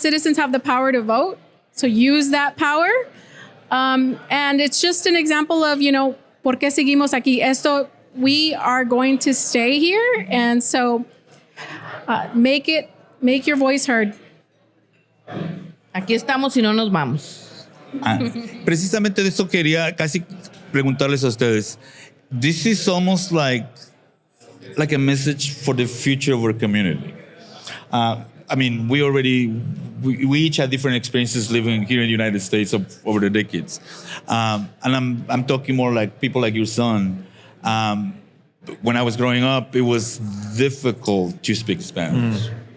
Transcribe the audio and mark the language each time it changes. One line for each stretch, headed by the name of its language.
English: citizens have the power to vote. So use that power. And it's just an example of,
Spanish: ¿por qué seguimos aquí?
English: We are going to stay here. And so make your voice heard.
Spanish: Aquí estamos y no nos vamos. Precisamente de eso quería casi preguntarles a ustedes.
English: This is almost like a message for the future of our community. We each had different experiences living here in the United States over the decades. And I'm talking more like people like your son. When I was growing up, it was difficult to speak Spanish.